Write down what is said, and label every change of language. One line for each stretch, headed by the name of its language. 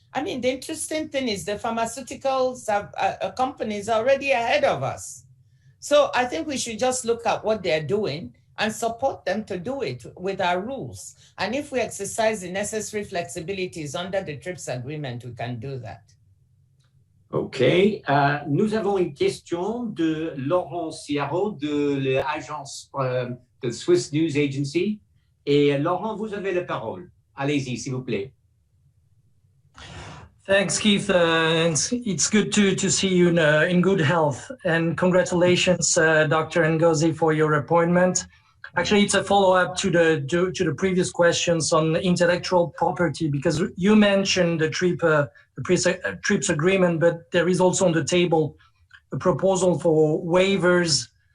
English: I mean, the interesting thing is the pharmaceuticals companies are already ahead of us. So I think we should just look at what they're doing and support them to do it with our rules. And if we exercise the necessary flexibilities under the TRIPS agreement, we can do that. OK.
French: Nous avons une question de Laurent Ciaro de l'agence de Swiss News Agency. Et Laurent, vous avez la parole. Allez-y, s'il vous plaît.
English: Thanks, Keith. It's good to see you in good health. And congratulations, Dr. Ngozi, for your appointment. Actually, it's a follow-up to the previous questions on intellectual property, because you mentioned the TRIPS agreement, but there is also on the table a proposal for waivers